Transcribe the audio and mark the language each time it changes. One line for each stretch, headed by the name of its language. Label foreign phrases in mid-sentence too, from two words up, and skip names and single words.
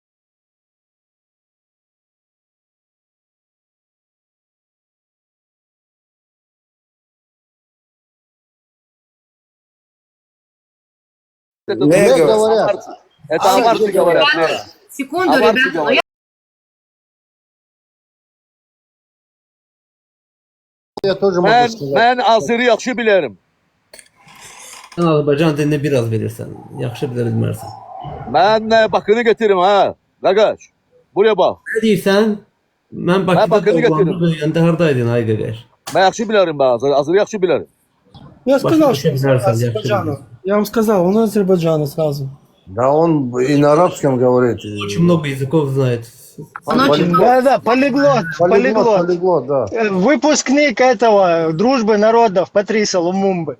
Russian: Это амарцы говорят. Секунду, ребята, но Я тоже могу сказать.
Azerbaijani: Ben Azeri yaxşı bilirim. Sen Azerbaycan dilini biraz bilirsen, yaxşı bilir bilmezsen. Ben bakını getiririm ha. Qaqaş. Buraya bax. Ne deyirsən? Mən Bakıda doğulanda hardaydın ay qaqaş? Ben yaxşı bilirim ben. Azeri yaxşı bilirim.
Russian: Я сказал, что он Азербайджана. Я вам сказал, он Азербайджана сразу. Да он и на арабском говорит. Очень много языков знает. Да, полиглот. Да. Выпускник этого дружбы народов Патриса Лумумбы.